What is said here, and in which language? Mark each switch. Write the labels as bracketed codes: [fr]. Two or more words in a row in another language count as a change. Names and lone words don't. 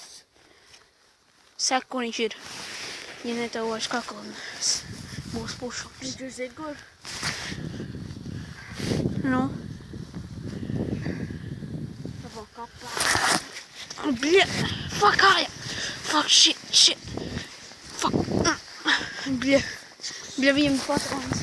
[lv] Sek, kur viņš ir. Ja ne tev vairs kakla būs pušums. Viņš ir zini, kur? Nu? Tavā kapā. Bļa! Fuck, kāja! [en] Fuck, shit! Fuck! [lv] Bļa! Bļa, viņam patrons.